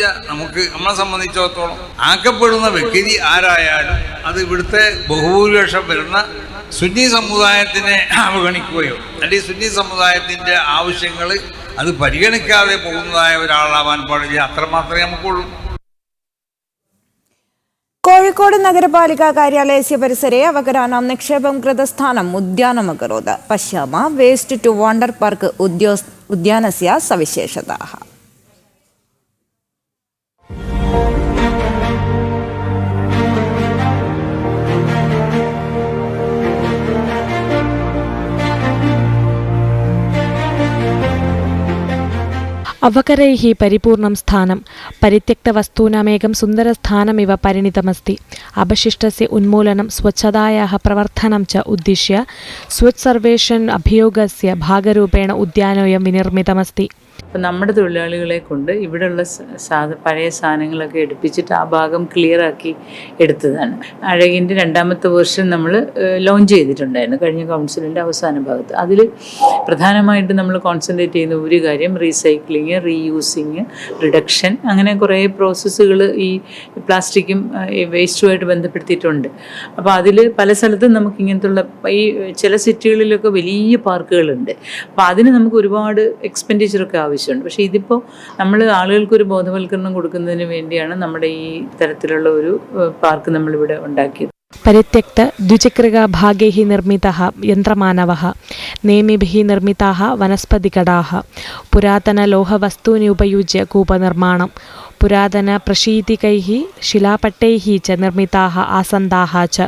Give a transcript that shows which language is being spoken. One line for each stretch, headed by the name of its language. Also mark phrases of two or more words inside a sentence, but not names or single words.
Malayalam: നമ്മളെ സംബന്ധിച്ചിടത്തോളം ആക്കപ്പെടുന്ന വ്യക്തി ആരായാലും അത് ഇവിടുത്തെ ബഹുഭൂരിപക്ഷം വരുന്ന സുന്നി സമുദായത്തിനെ അവഗണിക്കുകയോ അല്ലെങ്കിൽ സുന്നി സമുദായത്തിൻ്റെ ആവശ്യങ്ങൾ അത് പരിഗണിക്കാതെ പോകുന്നതായ ഒരാളാവാൻ പാടില്ല. അത്രമാത്രമേ നമുക്കുള്ളൂ.
Sanskrit: കോഴിക്കോട് നഗരപാലിका कार्यालयस्य परिसरे अवकराणां निक्षेपं कृतस्थानम् उद्यानमकरोत्. पश्याम वेस्ट टु वंडर पार्क उद्यानस्य सविशेषताः. अवकरैः परिपूर्णं स्थानं परित्यक्तवस्तूनामेकं सुन्दरस्थानमिव परिणितमस्ति. अवशिष्टस्य उन्मूलनं स्वच्छतायाः प्रवर्धनं च उद्दिश्य स्वच्छ सर्वेक्षण अभियोगस्य भागरूपेण उद्यानोऽयं विनिर्मितमस्ति.
Malayalam: അപ്പം നമ്മുടെ തൊഴിലാളികളെ കൊണ്ട് ഇവിടെയുള്ള പഴയ സാധനങ്ങളൊക്കെ എടുപ്പിച്ചിട്ട് ആ ഭാഗം ക്ലിയറാക്കി എടുത്തതാണ്. അഴകിൻ്റെ 2ാമത്തെ വേർഷൻ നമ്മൾ ലോഞ്ച് ചെയ്തിട്ടുണ്ടായിരുന്നു കഴിഞ്ഞ കൗൺസിലിൻ്റെ അവസാന ഭാഗത്ത്. അതിൽ പ്രധാനമായിട്ട് നമ്മൾ കോൺസെൻട്രേറ്റ് ചെയ്യുന്ന ഒരു കാര്യം റീസൈക്ലിങ്, റീയൂസിങ്, റിഡക്ഷൻ, അങ്ങനെ കുറേ പ്രോസസ്സുകൾ ഈ പ്ലാസ്റ്റിക്കും വേസ്റ്റുമായിട്ട് ബന്ധപ്പെടുത്തിയിട്ടുണ്ട്. അപ്പോൾ അതിൽ പല സ്ഥലത്തും നമുക്ക് ഇങ്ങനത്തുള്ള ഈ ചില സിറ്റികളിലൊക്കെ വലിയ പാർക്കുകളുണ്ട്. അപ്പോൾ അതിന് നമുക്ക് ഒരുപാട് എക്സ്പെൻഡിച്ചറൊക്കെ ആവശ്യമുണ്ട്. പക്ഷേ ഇതിപ്പോൾ നമ്മൾ ആളുകൾക്കൊരു ബോധവൽക്കരണം കൊടുക്കുന്നതിന് വേണ്ടിയാണ് നമ്മുടെ ഈ തരത്തിലുള്ള ഒരു പാർക്ക് നമ്മളിവിടെ ഉണ്ടാക്കിയത്.
Sanskrit: परित्यक्त द्विचक्रिकाभागैः निर्मितः यन्त्रमानवः, नेमिभिः निर्मिताः वनस्पतिकडाः, पुरातनलोहवस्तूनि उपयुज्य कूपनिर्माणं, पुरातनप्रशीतिकैः शिलापट्टैः च निर्मिताः आसन्दाः च।